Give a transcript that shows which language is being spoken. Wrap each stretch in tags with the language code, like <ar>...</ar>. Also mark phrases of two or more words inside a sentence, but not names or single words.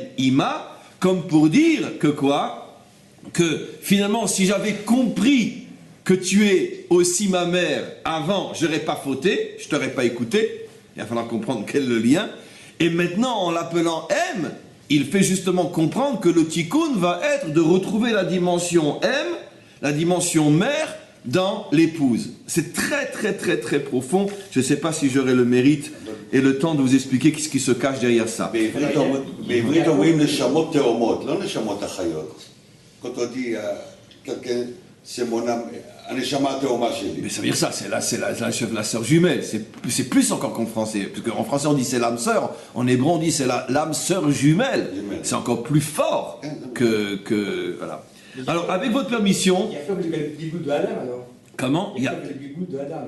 <fr>Ima, comme pour dire que quoi? Que finalement, si j'avais compris que tu es aussi ma mère avant, je n'aurais pas fauté, je ne t'aurais pas écouté, il va falloir comprendre quel est le lien, et maintenant en l'appelant M, il fait justement comprendre que le tikkun va être de retrouver la dimension M, la dimension mère, dans l'épouse. C'est très profond, je ne sais pas si j'aurai le mérite et le temps de vous expliquer ce qui se cache derrière ça.</fr> <he>בעברית אומרים נשמות תאומות, לא נשמות החיות.</he> <fr>Quand on dit quelqu'un, c'est mon âme,</fr> <he>הנשמה התאומה שלי.</he> <fr>Mais ça veut dire ça, c'est la sœur jumelle, c'est plus encore qu'en français, parce qu'en français on dit c'est l'âme sœur, en hébreu on dit c'est l'âme sœur jumelle, c'est encore plus fort que voilà. Alors avec votre permission... Il y a fait le Gilgul de Adam alors. Comment? Il y a fait le Gilgul de Adam.</fr>